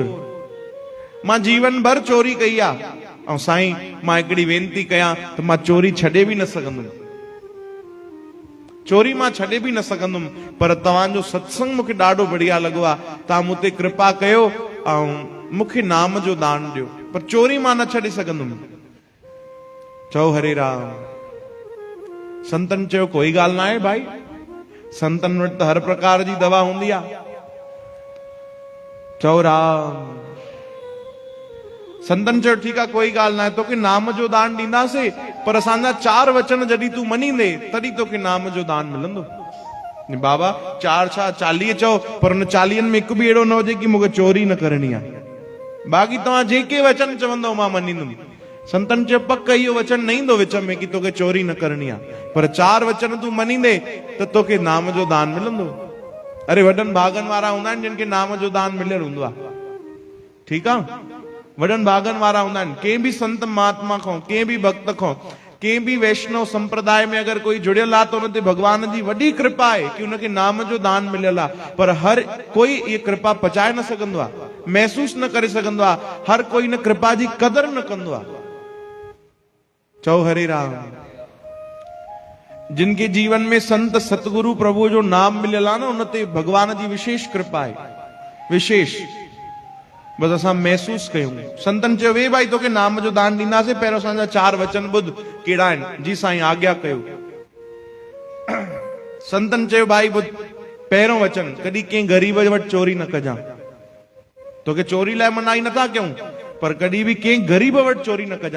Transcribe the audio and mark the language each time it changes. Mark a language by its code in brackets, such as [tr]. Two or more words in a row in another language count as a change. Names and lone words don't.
[sd] मां जीवन भर चोरी कई आहे, ऐं साईं मां हिकिड़ी वेनती कयां त मां चोरी छॾे बि न सघंदुमि, चोरी मां छॾे बि न सघंदुमि, पर तव्हांजो सत्संग मूंखे ॾाढो बढ़िया लॻो आहे, तव्हां मूं ते कृपा कयो ऐं मूंखे नाम जो दान ॾियो, पर चोरी मां न छॾे सघंदुमि। चओ हरे राम। संतन चयो कोई ॻाल्हि न आहे भाई, संतन वटि त हर प्रकार जी दवा हूंदी आहे। चओ राम। संतन चयो ठीकु आहे, कोई ॻाल्हि न आहे, तोखे नाम जो दान ॾींदासीं, पर असांजा 4 वचन जॾहिं तूं मञींदे तॾहिं तोखे नाम जो दान मिलंदो। बाबा 4 छा 40 चओ, पर उन 40 में हिकु बि अहिड़ो न हुजे कि मूंखे चोरी न करणी आहे, बाक़ी तव्हां जेके वचन चवंदो मां मञींदुमि। संतन चयो पक इहो वचन न ईंदो विच में कि तोखे चोरी न करणी आहे, पर 4 वचन तूं मञींदे त तोखे नाम जो दान मिलंदो। अरे वॾनि भागनि वारा हूंदा आहिनि जिन खे नाम जो दान मिलियल हूंदो आहे, ठीकु आहे, वॾनि भागनि वारा हूंदा आहिनि। कंहिं बि संत महात्मा खां, कंहिं बि भक्त खां, कंहिं बि वैष्णव संप्रदाय में अगर कोई जुड़ियल आहे त उन ते भगवान जी वॾी कृपा आहे कि उनखे नाम जो दान मिलियल आहे, पर हर कोई ये कृपा पचाए न सघंदो आहे, महसूस न करे सघंदो आहे, हर कोई इन कृपा जी कदर न कंदो आहे। चओ हरे राम। [hi] जिनके जीवन में [sd] संत सतगुरु प्रभु जो नाम मिलियल आहे न, उन ते भगवान जी विशेष कृपा आहे, विशेष। बस असां महसूस कयूं। संतन चयो वे भाई तोखे नाम जो दान ॾींदासीं, पहिरियों असांजा 4 वचन ॿुध कहिड़ा आहिनि। जी साईं आज्ञा कयो। संतन चयो भाई ॿुध, पहिरियों वचन, कॾहिं कंहिं ग़रीब वटि चोरी न कजां। तोखे चोरी लाइ मनाई नथा कयूं, पर कॾहिं बि कंहिं ग़रीब वटि चोरी न कजां।